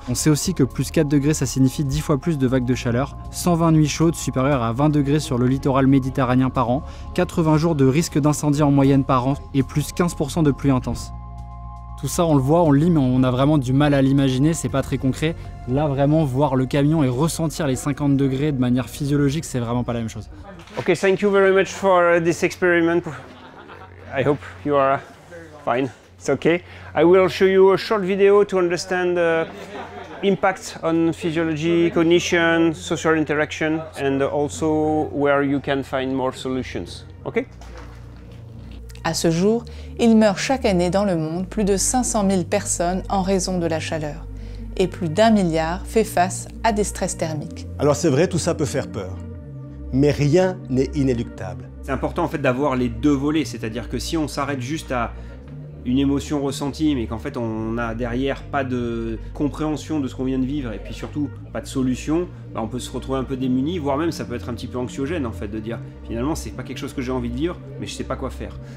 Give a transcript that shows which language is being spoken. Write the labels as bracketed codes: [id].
[fr] On sait aussi que plus 4 degrés, ça signifie 10 fois plus de vagues de chaleur, 120 nuits chaudes supérieures à 20 degrés sur le littoral méditerranéen par an, 80 jours de risque d'incendie en moyenne par an et plus 15% de pluie intense. Tout ça, on le voit, on le lit, mais on a vraiment du mal à l'imaginer, c'est pas très concret. Là, vraiment, voir le camion et ressentir les 50 degrés de manière physiologique, c'est vraiment pas la même chose. [en] Okay, thank you very much for this experiment. I hope you are fine. It's okay. I will show you a short video to understand the impact on physiology, cognition, social interaction, and also where you can find more solutions. Okay? [fr] À ce jour, il meurt chaque année dans le monde plus de 500 000 personnes en raison de la chaleur. Et plus d'1 milliard fait face à des stress thermiques. Alors c'est vrai, tout ça peut faire peur. Mais rien n'est inéluctable. C'est important en fait d'avoir les deux volets, c'est-à-dire que si on s'arrête juste à une émotion ressentie, mais qu'en fait on n'a derrière pas de compréhension de ce qu'on vient de vivre et puis surtout pas de solution, bah on peut se retrouver un peu démuni, voire même ça peut être un petit peu anxiogène en fait de dire finalement c'est pas quelque chose que j'ai envie de vivre mais je sais pas quoi faire.